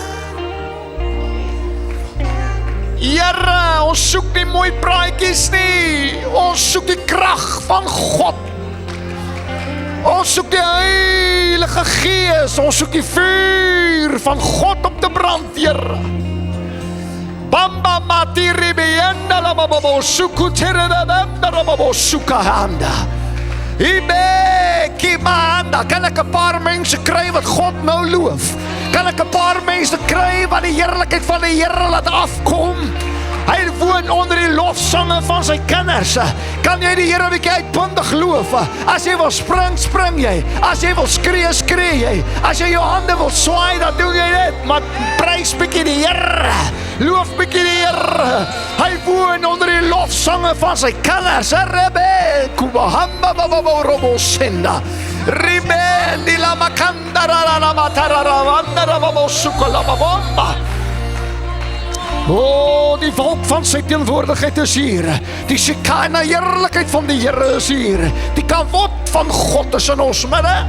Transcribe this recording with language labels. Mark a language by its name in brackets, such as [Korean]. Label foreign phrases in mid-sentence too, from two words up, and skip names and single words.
[Afrikaans] Here, ons soek nie mooi praatjies nie. Ons soek die krag van God. Ons soek die Heilige Gees. Ons soek die vuur van God om te brand, Here. Bamba matiri bienda la babo sukutere da babo sukahanda. Ibe kimanda. Kan ek 'n paar mense kry wat God nou loof? Kan ek 'n paar mense kry wat die heerlikheid van die Here laat afkom? Hy woon onder die lofsange van sy kinders. Kan jy die Here 'n bietjie uitbundig loof? As jy wil spring, spring jy. As jy wil skree, skree jy. As jy jou hande wil swaai, dan doen jy dit. Maar prys bietjie die Here. Loof bietjie die Here. Hy woon onder die lofsange van sy kinders. Rebe kubahamba baba robo senda. Ribe di la makanda la la matara wanda baba sukola baba. O, die wolk van sy teenwoordigheid is hier. Die Shekinah heerlikheid van die Here is hier. Die kavod van God is in ons midde.